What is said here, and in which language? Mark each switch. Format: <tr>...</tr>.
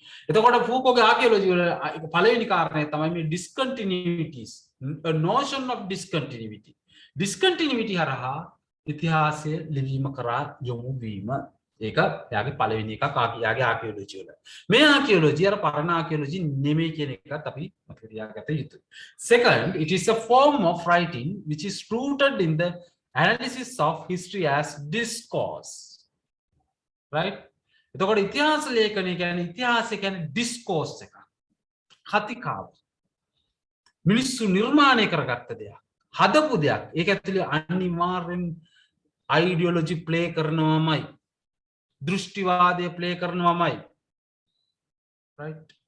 <si>එතකොට ෆූකෝගේ ආකියොලොජි වල පළවෙනි කාරණය තමයි මේ discontinuities,</si> <en>a notion of discontinuity.</en> <si>discontinuity හරහා ඉතිහාසය ලිවීම කරා යොමු වීම. ඒක එයාගේ පළවෙනි එකක් යාගේ ආකියොලොජි වල. මේ ආකියොලොජි අර පරණ ආකියොලොජි නෙමෙයි කියන එකත් අපි මතක තියාගත යුතුයි.</si> <en>Second, it is a form of writing which is rooted in the analysis of history as discourse. right?</en> <si>එතකොට ඉතිහාස ලේඛනය කියන්නේ ඉතිහාසය කියන්නේ ඩිස්කෝස් එකක්. කතිකාව. මිනිස්සු නිර්මාණය කරගත්ත දෙයක්. හදපු දෙයක්. ඒක ඇතුලේ අනිවාර්යෙන් අයිඩියොලොජි ප්ලේ කරනවාමයි. දෘෂ්ටිවාදය ප්ලේ කරනවාමයි. right?</si>